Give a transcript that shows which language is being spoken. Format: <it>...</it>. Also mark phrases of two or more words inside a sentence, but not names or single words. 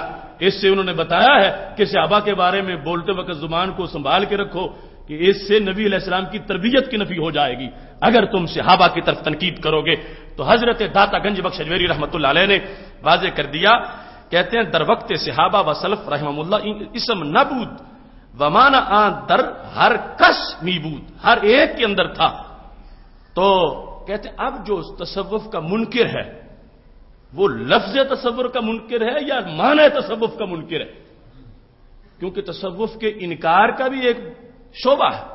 <ur>اس سے انہوں نے بتایا ہے کہ صحابہ کے بارے میں بولتے وقت زبان کو سنبھال کے رکھو کہ اس سے نبی علیہ السلام کی تربیت کی نفی ہو جائے گی اگر تم صحابہ کی طرف تنقید کرو گے. تو حضرت داتا گنج بخش حجویری رحمۃ اللہ علیہ نے واضح کر دیا. کہتے ہیں</ur> <fa>در وقت صحابہ و سلف رحمہم اللہ اسم نبود ومانا آن در ہر کس میبود،</fa> <ur>ہر ایک کے اندر تھا. تو کہتے ہیں اب جو تصوف کا منکر ہے وہ لفظ تصور کا منکر ہے یا معنی تصوف کا منکر ہے؟ کیونکہ تصوف کے انکار کا بھی ایک شعبہ ہے.</ur>